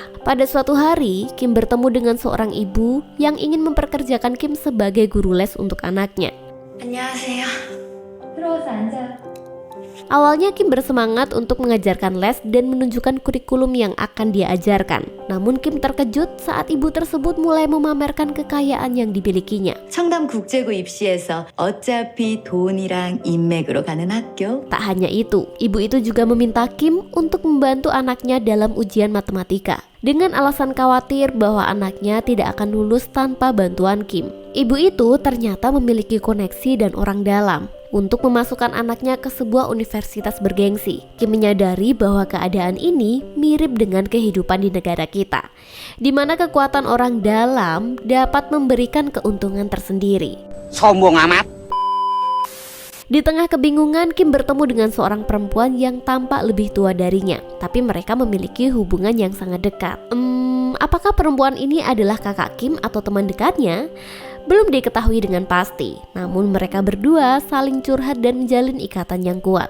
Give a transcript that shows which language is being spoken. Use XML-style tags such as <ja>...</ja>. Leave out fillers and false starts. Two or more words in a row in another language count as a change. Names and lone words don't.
<id>Pada suatu hari, Kim bertemu dengan seorang ibu yang ingin memperkerjakan Kim sebagai guru les untuk anaknya.</id> <ko>안녕하세요.</ko> <id>Terus aja. Awalnya Kim bersemangat untuk mengajarkan les dan menunjukkan kurikulum yang akan dia ajarkan. Namun Kim terkejut saat ibu tersebut mulai memamerkan kekayaan yang dimilikinya.</id> <ko>청담 국제고 입시에서 어차피 돈이랑 인맥으로 가는 학교.</ko> <id>Tak hanya itu, ibu itu juga meminta Kim untuk membantu anaknya dalam ujian matematika, dengan alasan khawatir bahwa anaknya tidak akan lulus tanpa bantuan Kim. Ibu itu ternyata memiliki koneksi dan orang dalam untuk memasukkan anaknya ke sebuah universitas bergengsi. Kim menyadari bahwa keadaan ini mirip dengan kehidupan di negara kita, di mana kekuatan orang dalam dapat memberikan keuntungan tersendiri. 소문 아맛. Di tengah kebingungan, Kim bertemu dengan seorang perempuan yang tampak lebih tua darinya, tapi mereka memiliki hubungan yang sangat dekat. Apakah perempuan ini adalah kakak Kim atau teman dekatnya? Belum diketahui dengan pasti, namun mereka berdua saling curhat dan menjalin ikatan yang kuat.</id>